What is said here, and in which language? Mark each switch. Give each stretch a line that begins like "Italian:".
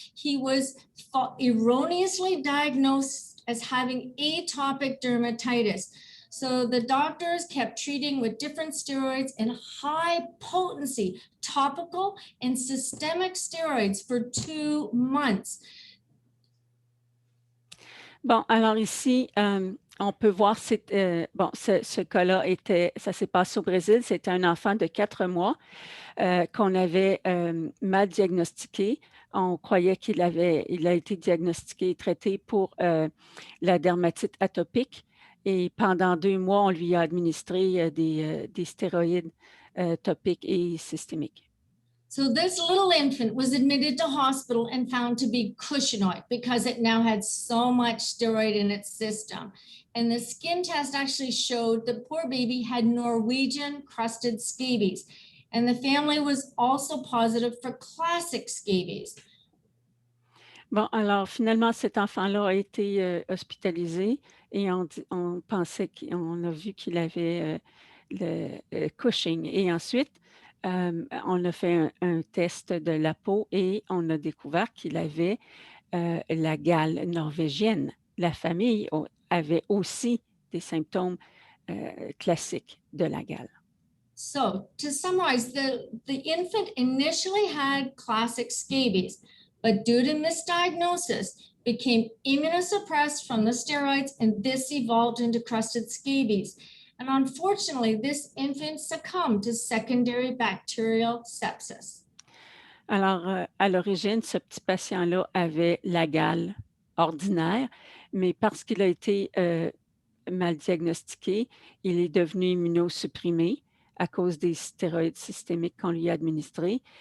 English: He was erroneously diagnosed as having atopic dermatitis. So the doctors kept treating with different steroids and high potency topical and systemic steroids for 2 months.
French: Bon, alors ici, on peut voir, ce cas-là ça s'est passé au Brésil. C'était un enfant de 4 mois qu'on avait mal diagnostiqué. On croyait il a été diagnostiqué et traité pour la dermatite atopique. Et pendant 2 mois, on lui a administré des stéroïdes topiques et systémiques.
English: So this little infant was admitted to hospital and found to be cushingoid because it now had so much steroid in its system. And the skin test actually showed the poor baby had Norwegian crusted scabies. And the family was also positive for classic scabies.
French: Bon, alors finalement, cet enfant-là a été hospitalisé et on pensait qu'on a vu qu'il avait le Cushing. Et ensuite, on a fait un test de la peau et on a découvert qu'il avait la gale norvégienne. La famille avait aussi des symptômes classiques de la gale.
English: So to summarize, the infant initially had classic scabies, but due to misdiagnosis, became immunosuppressed from the steroids, and this evolved into crusted scabies. And unfortunately, this infant succumbed to secondary bacterial sepsis.
French: Alors, à l'origine, ce petit patient-là avait la gale ordinaire, mais parce qu'il a été mal diagnostiqué, il est devenu immunosupprimé à cause des stéroïdes systémiques qu'on lui a administrés.